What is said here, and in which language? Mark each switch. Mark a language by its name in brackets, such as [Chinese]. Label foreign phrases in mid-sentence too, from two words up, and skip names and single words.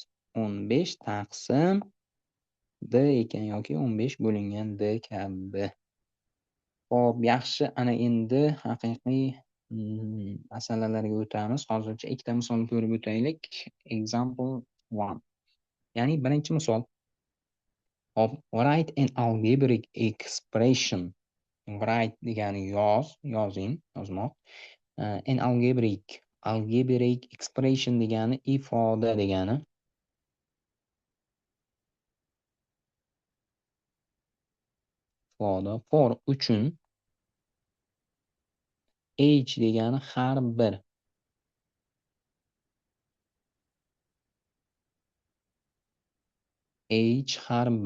[Uzbek] 15 taqsim d ekan yoki 15 bo'lingan d kabi. Hop, yaxshi. Ana endi haqiqiy masalalarga o'tamiz. Hozircha ikkita misol ko'rib o'taylik. Example 1. Ya'ni birinchi misol. Hop, [English] write an algebraic expression. [Uzbek] Write degani yozing, yozmoq. [English] An algebraic expression [Uzbek] degani ifoda degani. Ifoda for uchun. H degani har bir. H har bir.